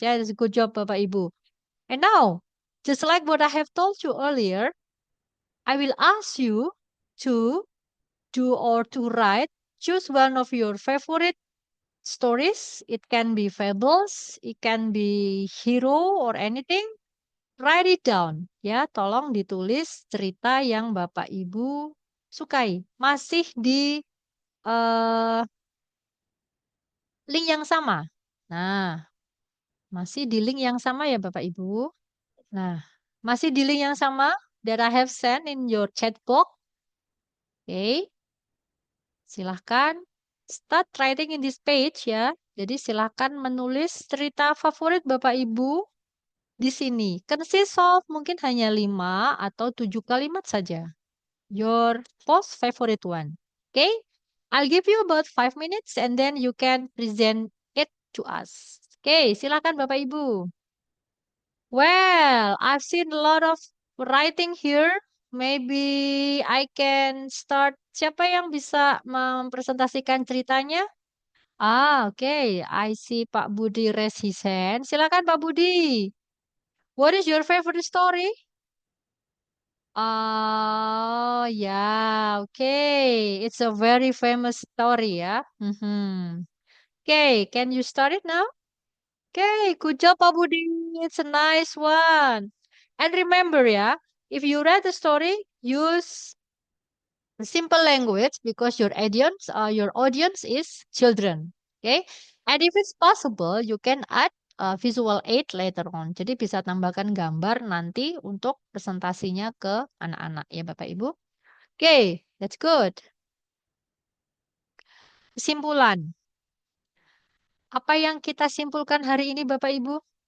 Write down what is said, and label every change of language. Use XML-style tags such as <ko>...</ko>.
<en>Yeah, that's a good job, Bapak Ibu. And now, just like what I have told you earlier, I will ask you to do or to write, choose one of your favorite stories. It can be fables, it can be hero or anything. Write it down.</en> <id>Ya, tolong ditulis cerita yang Bapak Ibu sukai. Masih di link yang sama. Nah, masih di link yang sama ya Bapak Ibu.</id> <en>Nah,</en> <id>masih di link yang sama</id> <en>that I have sent in your chat box. Oke. Silahkan start writing in this page ya.</en> <id>Jadi silahkan menulis cerita favorit Bapak Ibu di sini.</id> <en>Consist of</en> <id>mungkin hanya 5 atau 7 kalimat saja.</id> <en>Your most favorite one. Okay? I'll give you about 5 minutes and then you can present it to us. Okay, silakan Bapak Ibu. Well, I've seen a lot of writing here. Maybe I can start.</en> <id>Siapa yang bisa mempresentasikan ceritanya?</id> <en>Okay. I see Pak Budi raise his hand. Silakan Pak Budi. What is your favorite story? Oh, yeah. Okay. It's a very famous story, ya. Okay, can you start it now? Okay, good job, Pak Budi. It's a nice one. And remember, ya, if you read the story, use simple language because your audience is children. Okay, and if it's possible, you can add visual aid later on.</en> <id>Jadi bisa tambahkan gambar nanti untuk presentasinya ke anak-anak ya Bapak Ibu.</id> <en>Okay, that's good.</en> <id>Kesimpulan. Apa yang kita simpulkan hari ini Bapak Ibu?</id>